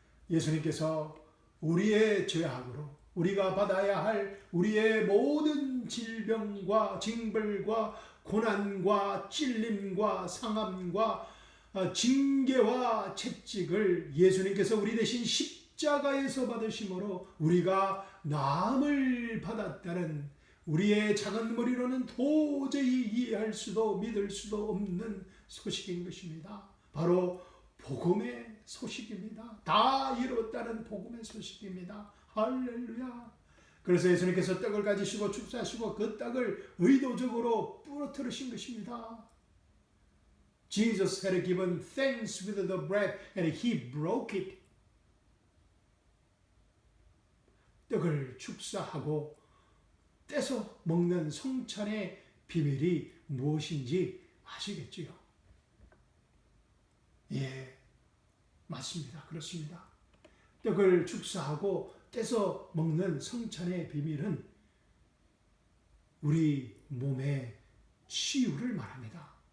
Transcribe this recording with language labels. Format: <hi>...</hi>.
<ko>예수님께서 우리의 죄악으로 우리가 받아야 할 우리의 모든 질병과 징벌과 고난과 찔림과 상함과 징계와 채찍을 예수님께서 우리 대신 십자가에서 받으심으로 우리가 나음을 받았다는 우리의 작은 머리로는 도저히 이해할 수도 믿을 수도 없는 소식인 것입니다. 바로 복음의 소식입니다. 다 이뤘다는 복음의 소식입니다. 할렐루야. 그래서 예수님께서 떡을 가지시고 축사하시고 그 떡을 의도적으로 부러뜨리신 것입니다.</ko> <en>Jesus had given thanks with the bread and he broke it.</en> <ko>떡을 축사하고 떼서 먹는 성찬의 비밀이 무엇인지 아시겠지요? 예, 맞습니다. 그렇습니다. 떡을 축사하고 떼서 먹는 성찬의 비밀은 우리 몸의 치유를 말합니다.</ko>